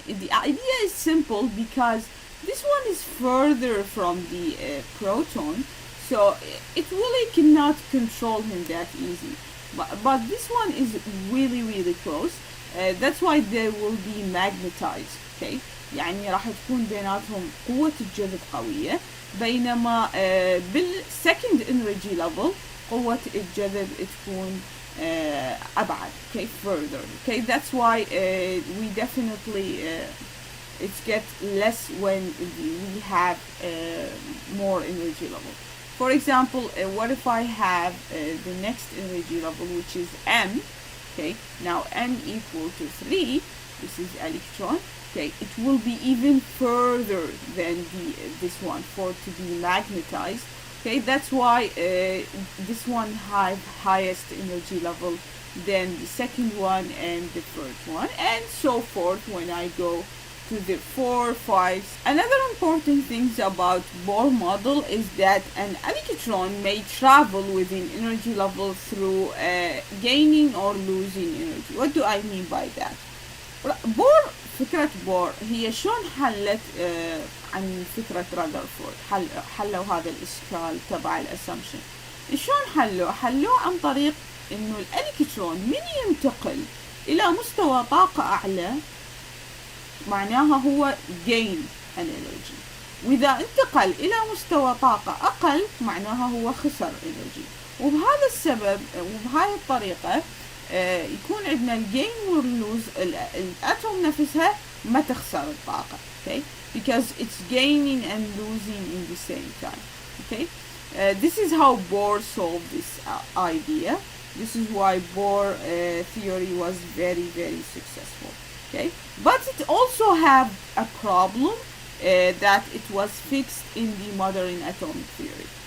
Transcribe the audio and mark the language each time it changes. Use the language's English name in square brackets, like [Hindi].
[English] The idea is simple, because this one is further from the proton, so it really cannot control him that easy. But this one is really really close. That's why they will be magnetized. [Arabic] Okay, يعني راح تكون بيناتهم قوة الجذب قوية، بينما بالsecond energy level قوة الجذب تكون أبعد. [English] Okay, further. Okay, that's why we definitely it gets less when we have more energy level. For example, what if I have the next energy level, which is M? Okay, now M equal to 3. This is electron. Okay, it will be even further than this one for to be magnetized. Okay, that's why this one have highest energy level than the second one and the first one, and so forth when I go to the 4, 5. Another important thing about Bohr model is that an electron may travel within energy level through gaining or losing energy. What do I mean by that? [Arabic] بور فكرة بور هي شلون حلت عن فكرة رذرفورد، حلوا هذا الإشكال تبع الأسامبشن. شلون حلوه عن طريق إنه الإلكترون من ينتقل إلى مستوى طاقة أعلى معناها هو [English] gain an energy، [Arabic] وإذا انتقل إلى مستوى طاقة أقل معناها هو خسر energy. وبهذا السبب وبهاي الطريقة يكون عندنا الجين واللوز، الاتوم نفسها ما تخسر الطاقة. [English] Okay, because it's gaining and losing in the same time. Okay, this is how Bohr solved this idea. This is why Bohr theory was very very successful. Okay, but it also have a problem that it was fixed in the modern atomic theory.